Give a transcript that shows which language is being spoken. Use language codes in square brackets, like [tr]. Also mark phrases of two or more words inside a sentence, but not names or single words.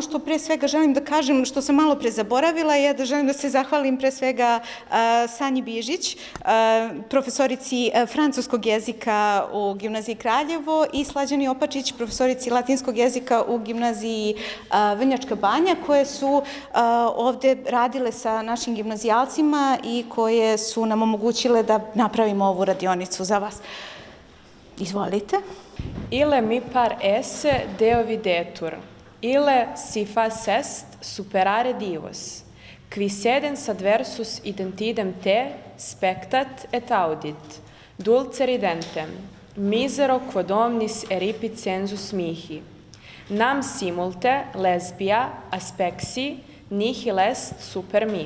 [sr] što pre svega želim da kažem, što sam malo pre zaboravila, je da želim da se zahvalim pre svega Sanji Bižić, profesorici francuskog jezika u gimnaziji Kraljevo, i Slađani Opačić, profesorici latinskog jezika u gimnaziji Vrnjačka Banja, koje su ovde radile sa našim gimnazijalcima i koje su nam omogućile da napravimo ovu radionicu za vas. Izvolite. [la] Ille mi par esse deo videtur, ille si fas est superare divos, qui sedens adversus identidem te spectat et audit, dulce ridentem, misero quod omnis eripit sensus mihi, Nam simulte lesbia aspexi nihil est super mi.